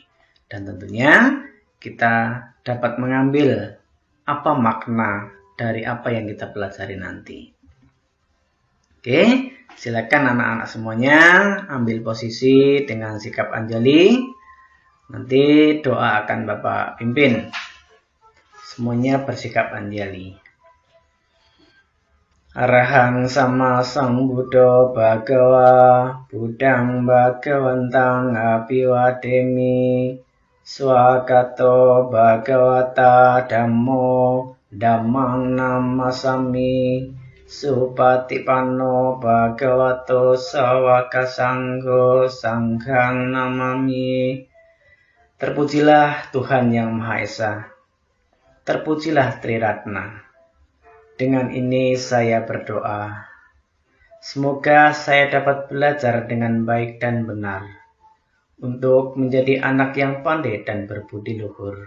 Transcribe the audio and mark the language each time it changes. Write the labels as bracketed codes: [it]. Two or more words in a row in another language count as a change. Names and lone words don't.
[id] Dan tentunya kita dapat mengambil apa makna dari apa yang kita pelajari nanti. Oke, silakan anak-anak semuanya ambil posisi dengan sikap anjali. Nanti doa akan Bapak pimpin. Semuanya bersikap anjali. [pi] Arahang sama sang Buddha Bhagawa Buddhang Bhagawantang Apiwademi Swagato Bhagawata Dhammo Dhammang Namasami Supatipanno Bhagavato Sawaka Sangho Sanghang Namami. [id] Terpujilah Tuhan Yang Maha Esa. Terpujilah Triratna. Dengan ini saya berdoa. Semoga saya dapat belajar dengan baik dan benar. Untuk menjadi anak yang pandai dan berbudi luhur.